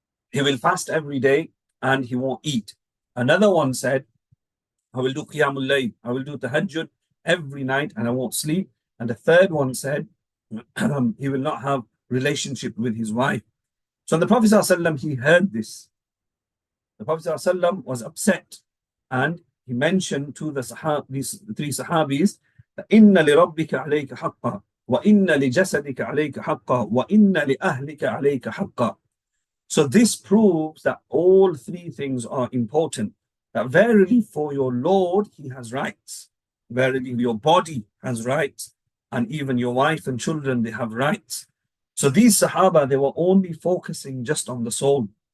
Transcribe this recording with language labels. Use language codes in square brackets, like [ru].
[en] He will fast every day and he won't eat. Another one said, I will do Qiyamul Layl, I will do Tahajjud every night and I won't sleep. And the third one said, he will not have relationship with his wife. So the Prophet ﷺ, he heard this. The Prophet ﷺ was upset and he mentioned to these three Sahabis, [ar] إِنَّ لِرَبِّكَ عَلَيْكَ حَقًّا وَإِنَّ لِجَسَدِكَ عَلَيْكَ حَقًّا وَإِنَّ لِأَهْلِكَ عَلَيْكَ حَقًّا. [en] So this proves that all three things are important. That verily for your Lord, he has rights. Verily your body has rights. And even your wife and children, they have rights. So these Sahaba, they were only focusing just on the soul.